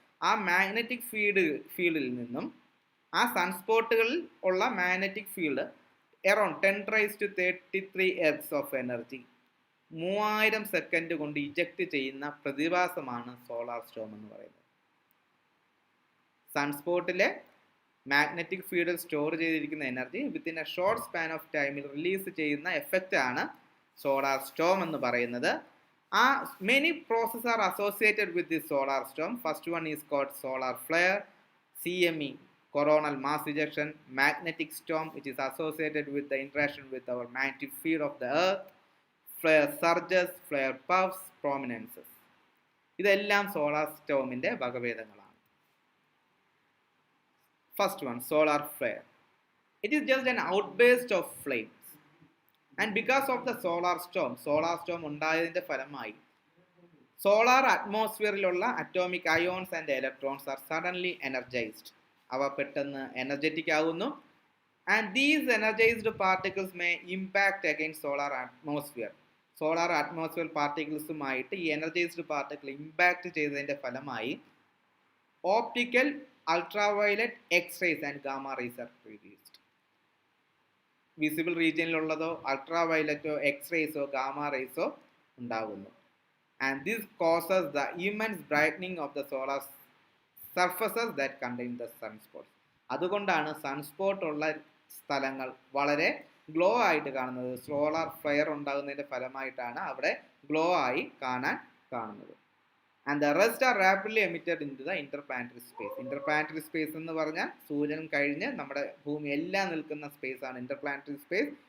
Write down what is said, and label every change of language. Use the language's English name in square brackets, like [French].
[Malayalam] ആ മാഗ്നറ്റിക് ഫീൽഡിൽ നിന്നും ആ സൺസ്പോട്ടുകളിൽ ഉള്ള magnetic field around 10⁻³ earth of energy 3000 second കൊണ്ട് ഇജക്റ്റ് ചെയ്യുന്ന പ്രതിഭാസമാണ് സോളാർ സ്റ്റോം എന്ന് പറയുന്നത്. സൺസ്പോട്ടിലെ മാഗ്നറ്റിക് ഫീൽഡിൽ സ്റ്റോർ ചെയ്തിരിക്കുന്ന energy [English] within a short span of ടൈമിൽ [Malayalam] റിലീസ് ചെയ്യുന്ന എഫക്റ്റ് ആണ് സോളാർ സ്റ്റോം എന്ന് പറയുന്നത്. [English] Many processes are associated with this solar storm. First one is called solar flare, CME, coronal mass ejection, magnetic storm, which is associated with the interaction with our magnetic field of the earth, flare surges, flare puffs, prominences. [Malayalam] ഇതെല്ലാം solar സ്റ്റോമിൻ്റെ വകഭേദങ്ങളാണ്. [English] First one, solar flare. It is just an outburst of flames. And because of the solar storm [Malayalam] ഉണ്ടായതിൻ്റെ ഫലമായി solar അറ്റ്മോസ്ഫിയറിലുള്ള [English] Atomic ions and electrons are suddenly energised. [Malayalam] അവ പെട്ടെന്ന് energetic ആകുന്നു. [English] And these energised particles may impact against solar atmosphere. [Malayalam] Solar atmosphere പാർട്ടിക്കിൾസുമായിട്ട് ഈ energised particle impact ചെയ്തതിൻ്റെ ഫലമായി optical, ultraviolet, X-rays and gamma rays [English] Are produced. [Malayalam] Visible റീജിയനിലുള്ളതോ അൾട്രാവയലറ്റോ എക്സ്റേസോ gamma റേസോ ഉണ്ടാകുന്നു. [English] And this causes the immense brightening of the solar surfaces that contain the sunspots. [Malayalam] അതുകൊണ്ടാണ് sunspot ഉള്ള സ്ഥലങ്ങൾ വളരെ glow ആയിട്ട് കാണുന്നത്. സോളാർ ഫ്ലെയർ ഉണ്ടാകുന്നതിൻ്റെ ഫലമായിട്ടാണ് അവിടെ ഗ്ലോ ആയി കാണുന്നത്. [English] And the rest are rapidly emitted in to the interplanetary space. [Malayalam] Interplanetary space എന്ന് പറഞ്ഞാൽ സൂര്യൻ കഴിഞ്ഞ് നമ്മുടെ ഭൂമി എല്ലാം നിൽക്കുന്ന സ്പേസ് ആണ് ഇന്റർപ്ലാനറ്ററി സ്പേസ്.